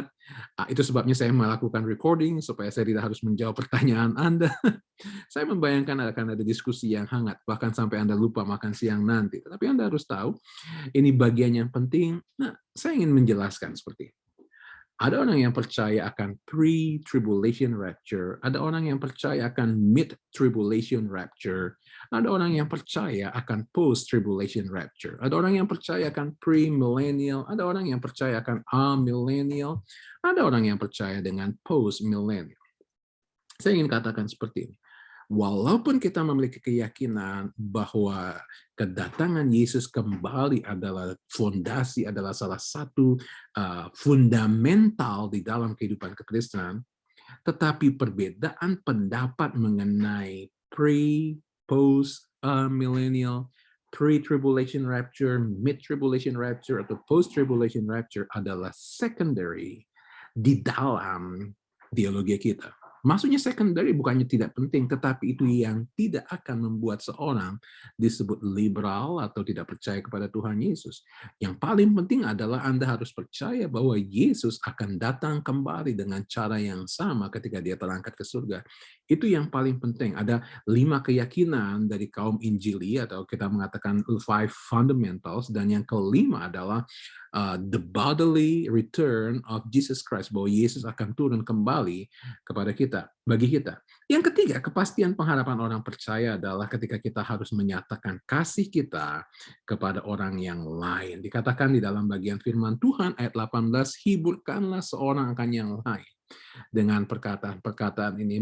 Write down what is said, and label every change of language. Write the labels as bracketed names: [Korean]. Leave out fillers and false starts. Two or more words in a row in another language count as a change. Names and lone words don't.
[Indonesian] Itu sebabnya saya melakukan recording, supaya saya tidak harus menjawab pertanyaan Anda. Saya membayangkan akan ada diskusi yang hangat, bahkan sampai Anda lupa makan siang nanti. Tetapi Anda harus tahu, ini bagian yang penting. Nah, saya ingin menjelaskan seperti ini. Ada orang yang percaya akan [English] pre-tribulation rapture, [Indonesian] ada orang yang percaya akan [English] mid-tribulation rapture, [Indonesian] ada orang yang percaya akan [English] post-tribulation rapture, [Indonesian] ada orang yang percaya akan pre-millennial, ada orang yang percaya akan amillennial, ada orang yang percaya dengan post-millennial. Saya ingin katakan seperti ini. Walaupun kita memiliki keyakinan bahwa kedatangan Yesus kembali adalah fondasi, adalah salah satu fundamental di dalam kehidupan kekristenan, tetapi perbedaan pendapat mengenai [English] pre, post, millennial, pre-tribulation rapture, mid-tribulation rapture, [Indonesian] atau [English] post-tribulation rapture [Indonesian] adalah secondary di dalam teologi kita. Maksudnya secondary bukannya tidak penting, tetapi itu yang tidak akan membuat seorang disebut liberal atau tidak percaya kepada Tuhan Yesus. Yang paling penting adalah Anda harus percaya bahwa Yesus akan datang kembali dengan cara yang sama ketika dia terangkat ke surga. Itu yang paling penting. Ada 5 keyakinan dari kaum Injili atau kita mengatakan 5 fundamentals, dan yang kelima adalah [English] the bodily return of Jesus Christ, [Indonesian] bahwa Yesus akan turun kembali kepada kita, bagi kita. Yang ketiga, kepastian pengharapan orang percaya adalah ketika kita harus menyatakan kasih kita kepada orang yang lain. Dikatakan di dalam bagian firman Tuhan ayat 18, hiburkanlah seorang akan yang lain dengan perkataan-perkataan ini.